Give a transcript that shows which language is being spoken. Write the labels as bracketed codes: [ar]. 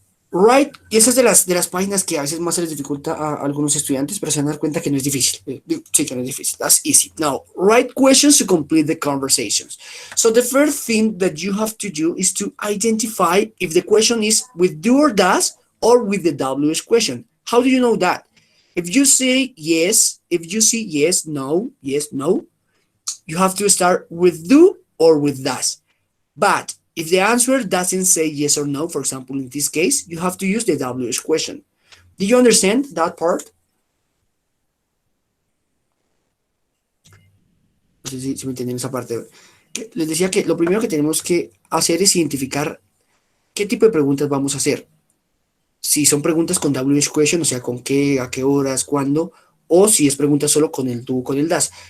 [es] Right, y esa es de las páginas que a veces más se les dificulta a algunos estudiantes, pero se van a dar cuenta que no es difícil. Sí, que no es difícil. [en] That's easy. Now, write questions to complete the conversations. So the first thing that you have to do is to identify if the question is with do or does or with the WH question. How do you know that? If you say yes, no, you have to start with do or with does. But if the answer doesn't say yes or no, for example, in this case, you have to use the WH question. Do you understand that part? [es] sé si me entienden esa parte. Les decía que lo primero que tenemos que hacer es identificar qué tipo de preguntas vamos a hacer. Si son preguntas con WH question, o sea, con qué, a qué horas, cuándo, o si es pregunta solo con el tú, con el das.